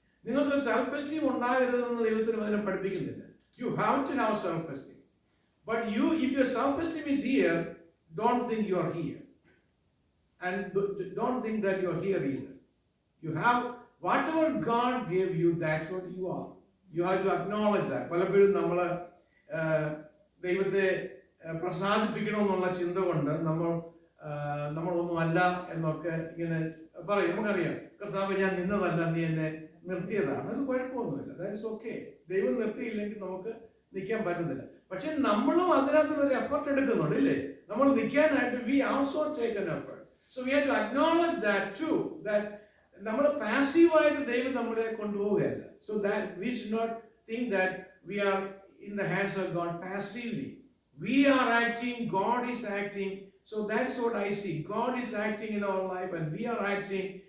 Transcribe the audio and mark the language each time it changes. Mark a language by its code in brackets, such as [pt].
[ml] നിങ്ങൾക്ക് self esteem ഉണ്ടാകരുതെന്ന് ദൈവത്തിന് വചനം പഠിപ്പിക്കുന്നില്ല. [en] You have to have self-esteem. But if your self-esteem is here, don't think you are here. And don't think that you are here either. You have whatever God gave you, that's what you are. You have to acknowledge that. [ml] പലപ്പോഴും നമ്മൾ ദൈവത്തെ പ്രസാദിപ്പിക്കണമെന്നുള്ള ചിന്ത കൊണ്ട് നമ്മളൊന്നും അല്ല എന്നൊക്കെ ഇങ്ങനെ പറയും. നമുക്കറിയാം, കർത്താവ് ഞാൻ നിന്നതല്ല, നീ എന്നെ നിർത്തിയതാണ്. അത് കുഴപ്പമൊന്നുമില്ല, [en] That's okay. [ml] ദൈവം നിർത്തിയില്ലെങ്കിൽ നമുക്ക് നിൽക്കാൻ പറ്റുന്നില്ല. പക്ഷെ നമ്മളും അതിനകത്തുള്ളൊരു എഫർട്ട് എടുക്കുന്നുണ്ട്, ഇല്ലേ? നമ്മൾ നിൽക്കാനായിട്ട് [en] We also take an effort. So we have to acknowledge that too, that [ml] നമ്മൾ പാസീവായിട്ട് ദൈവം നമ്മളെ കൊണ്ടുപോവുകയല്ല. [en] So that we should not think that we are in the hands of God passively. We are acting, God is acting, So that's what I see. God is acting in our life and we are acting.